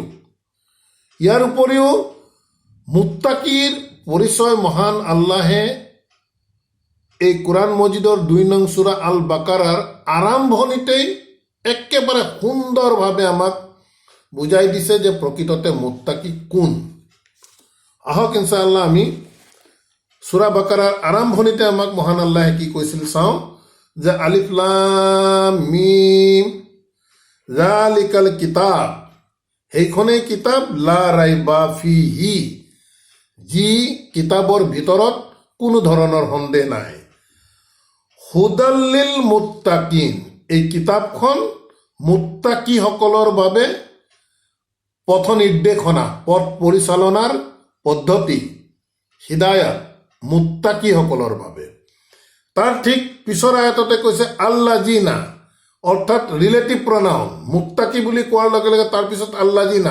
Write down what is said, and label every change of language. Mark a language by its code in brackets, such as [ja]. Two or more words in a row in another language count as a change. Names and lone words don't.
[as] ইয়াৰ উপৰিও মুত্তাকিৰ পৰিচয় মহান আল্লাহে এই কোরআন মজিদৰ 2 নং সূরা আল বাকাৰাৰ আৰম্ভণিতেই একেবাৰে সুন্দৰভাৱে আমাক বুজাই দিছে যে প্ৰকৃততে মুত্তাকি কোন। আহক [ar] إن شاء الله [as] আমি সূরা বাকাৰাৰ আৰম্ভণিতে আমাক মহান আল্লাহে কি কৈছিল চাওঁ, যে [ar] الم ذلك الكتاب, [as] সেইখনেই কিতাব, [ar] لا ريب فيه, [as] যি কিতাবৰ ভিতৰত কোনো ধৰণৰ সন্দেহ নাই, [ar] هدى للمتقين, [as] এই কিতাপখন মুত্তাকিসকলৰ বাবে পথ নিৰ্দেশনা, পথ পৰিচালনাৰ পদ্ধতি, হিদায়াত মুত্তাকিসকলৰ বাবে। তাৰ ঠিক পিছৰ আয়াততে কৈছে আল্লাজিনা, অৰ্থাৎ [en] relative pronoun, [as] মুত্তাকি বুলি কোৱাৰ লগে লগে তাৰপিছত আল্লাজিনা।